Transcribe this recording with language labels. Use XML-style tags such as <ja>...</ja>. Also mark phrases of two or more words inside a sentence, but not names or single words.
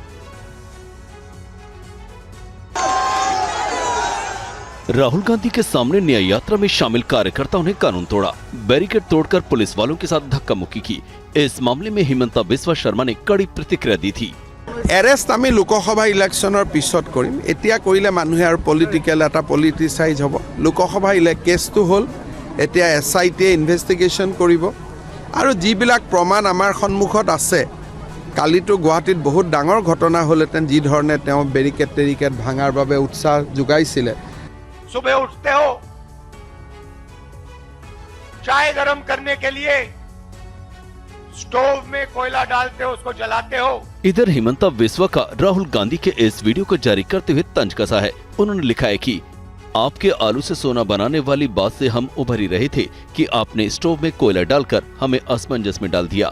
<hi>राहुल गांधी के सामने न्याय यात्रा में शामिल कार्यकर्ताओं ने कानून तोड़ा, बैरिकेड तोड़कर पुलिस वालों के साथ धक्का मुक्की की। इस मामले में हिमंता बिस्वा शर्मा ने कड़ी प्रतिक्रिया दी थी।</hi> <as>এৰেষ্ট আমি লোকসভা ইলেকশ্যনৰ পিছত কৰিম। এতিয়া কৰিলে মানুহে আৰু পলিটিক্যাল এটা পলিটিসাইজ হ'ব। লোকসভা কেছটো হ'ল, এতিয়া এছআইটিয়ে ইনভেষ্টিগেশ্যন কৰিব আৰু যিবিলাক প্ৰমাণ আমাৰ সন্মুখত আছে। কালিতো গুৱাহাটীত বহুত ডাঙৰ ঘটনা হ'লেতেন, যি ধৰণে তেওঁ বেৰিকেড ভাঙাৰ বাবে উৎসাহ যোগাইছিলে।</as> <hi>सुबह उठते हो, चाय गरम करने के लिए स्टोव में कोयला डालते हो, उसको जलाते हो। इधर हिमंता बिस्वा का राहुल गांधी के इस वीडियो को जारी करते हुए तंज कसा है। उन्होंने लिखा है कि आपके आलू से सोना बनाने वाली बात से हम उभर ही रहे थे कि आपने स्टोव में कोयला डालकर हमें असमंजस में डाल दिया।</hi>